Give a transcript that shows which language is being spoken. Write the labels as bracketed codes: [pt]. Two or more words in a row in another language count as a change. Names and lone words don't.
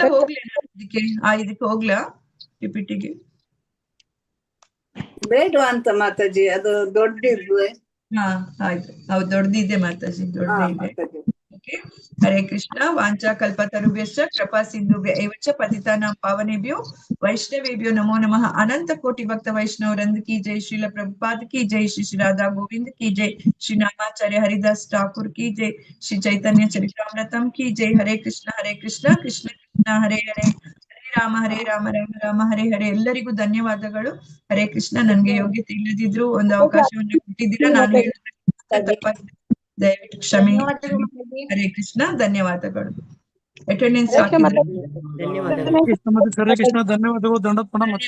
[kn] ಹೋಗ್ಲೇ ಇದಕ್ಕೆ ಇದಕ್ಕೆ ಹೋಗ್ಲಾ ಪಿಪಿಟಿಗೆ? ಬೇಡವಾ ಅಂತ ಮಾತಾಜಿ, ಅದು ದೊಡ್ಡದು. ಆಯ್ತು, ಹೌದು, ದೊಡ್ಡದಿದೆ ಮಾತಾಜಿ, ದೊಡ್ಡದೇ ಇದೆ. ಮಾತಾಜಿ. [sa] ಓಕೆ. ಹರೇ ಕೃಷ್ಣ. ವಾಂಚಾ ಕಲ್ಪತರುಭ್ಯಶ್ಚ ಕೃಪಾ ಸಿಂಧುಭ್ಯ ಏವ ಚ ಪತಿತಾನಾಂ ಪಾವನೇಭ್ಯೋ ವೈಷ್ಣವೇಭ್ಯೋ ನಮೋ ನಮಃ. [hi] अनंत कोटि भक्त वैष्णवृंद की जय, श्रील प्रभुपाद की जय, श्री राधा गोविंद की जय, श्री नामाचार्य हरिदास ठाकुर की जय, श्री चैतन्य चरितामृतम् की जय. [sa] ಹರೇ ಕೃಷ್ಣ ಕೃಷ್ಣ ಕೃಷ್ಣ ಹರೇ ಹರೇ, ಹರೇ ರಾಮ ರಾಮ ರಾಮ ಹರೇ ಹರೇ. [kn] ಎಲ್ಲರಿಗೂ ಧನ್ಯವಾದಗಳು. ಹರೇ ಕೃಷ್ಣ. ನನ್ಗೆ ಯೋಗ್ಯತೆ ಇಲ್ಲದಿದ್ರು ಒಂದು ಅವಕಾಶವನ್ನು ಕೊಟ್ಟಿದ್ದೀರಾ. ನಾನು ಹೇಳಿದ್ರೆ ತಪ್ಪಾಗಿದೆ, ದಯವಿಟ್ಟು ಕ್ಷಮೆ. ಹರೇ ಕೃಷ್ಣ. ಧನ್ಯವಾದಗಳು. ಅಟೆಂಡೆನ್ಸ್ ಹಾಕಿದ್ರೆ ಧನ್ಯವಾದಗಳು. ಕೃಷ್ಣ ಧನ್ಯವಾದಗಳು. ದಂಡೋತ್ಪನ್ನ ಮತ್ತೆ